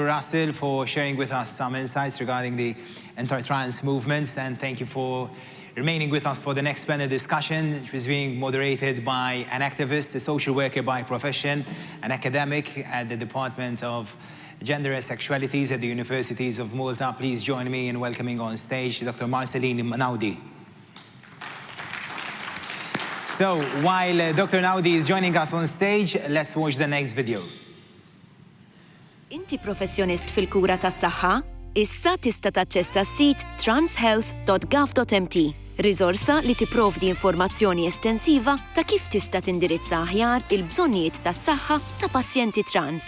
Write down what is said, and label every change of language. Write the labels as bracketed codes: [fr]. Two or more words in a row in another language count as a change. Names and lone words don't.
[en] Russell, for sharing with us some insights regarding the anti-trans movements, and thank you for remaining with us for the next panel discussion, which is being moderated by an activist, a social worker by profession, an academic at the Department of Gender and Sexualities at the Universities of Malta. Please join me in welcoming on stage Dr. Marceline Manaudi. So while Dr. Manaudi is joining us on stage, let's watch the next video. [mt] Inti professjonist fil-kura tas-saħħa? Issa tista' taċċessa s-sit transhealth.gov.mt, riżorsa li tipprovdi informazzjoni estensiva ta' kif tista' tindirizza aħjar il-bżonnijiet tas-saħħa ta' pazjenti trans.